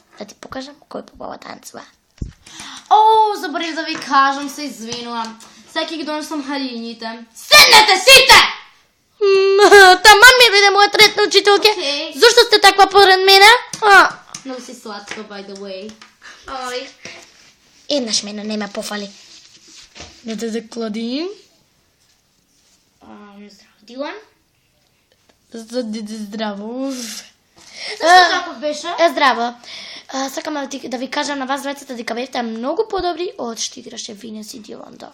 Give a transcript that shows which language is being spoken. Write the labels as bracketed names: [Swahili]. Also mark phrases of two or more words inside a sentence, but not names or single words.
[Macedonian] Да ти покажам кој побава танцува. Заборев да ви кажам, се извинувам. Сега ќе ги донесам халините. Седнете сите! Таман ми биде мојот ред на учителке. Зошто сте таква поред мене? Много си сладка, [English] by the way. [Macedonian] Еднаш мене не ме пофали. Да, Клодин. Здраво, Дилан. Здраво. Зашто таков беше? Здраво. Сакам да ви кажам на вас двајцата дека бевте многу подобри од што играше Винес и Дилан, да.